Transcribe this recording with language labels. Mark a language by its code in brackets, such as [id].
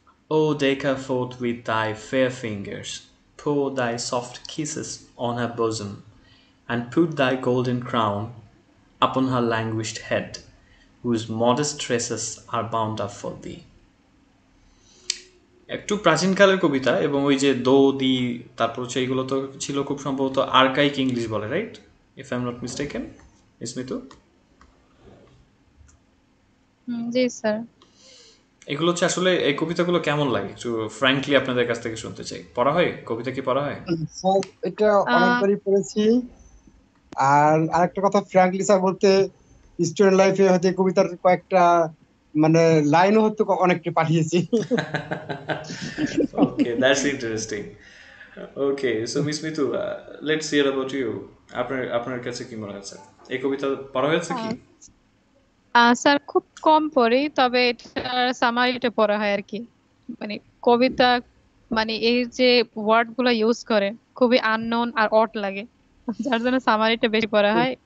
[en] O deck her forth with thy fair fingers, pour thy soft kisses on her bosom, and put thy golden crown upon her languished head, whose modest tresses are bound up for thee. [bn] একটু প্রাচীনকালের কবিতা এবং ওই যে দো দি তারপর হচ্ছে এইগুলো তো ছিল খুব সম্ভবত আর্কাইক ইংলিশ বলে, right? [en] If I am not mistaken, Smitu? [bn] G sir. এগুলো হচ্ছে আসলে এই কবিতাগুলো কেমন লাগে একটু ফ্র্যাঙ্কলি আপনাদের কাছ থেকে শুনতে চাই। পড়া হয় কবিতা, কি পড়া হয়? স্যার এটা অনেকবারই পড়েছি। আর আরেকটা কথা, ফ্র্যাঙ্কলি স্যার বলতে স্টুডেন্ট লাইফে হয়তো এই কবিতার কয়েকটা মানে লাইনও হয়তো অনেকটা পাঠিয়েছি। [en] Okay, that's interesting. Okay, so Miss Mitu, let's hear about you. [bn] আপনার কাছে কি মনে হচ্ছে, এই কবিতা পড়া হয়েছে কি? স্যার খুব কম পড়ি, তবে এটার সামারিটা পড়া হয় আর কি। মানে কবিতা, মানে এই যে ওয়ার্ড গুলো ইউজ করে খুবই আননোন আর অড লাগে, যার জন্য সামারিটা বেশি পড়া হয়,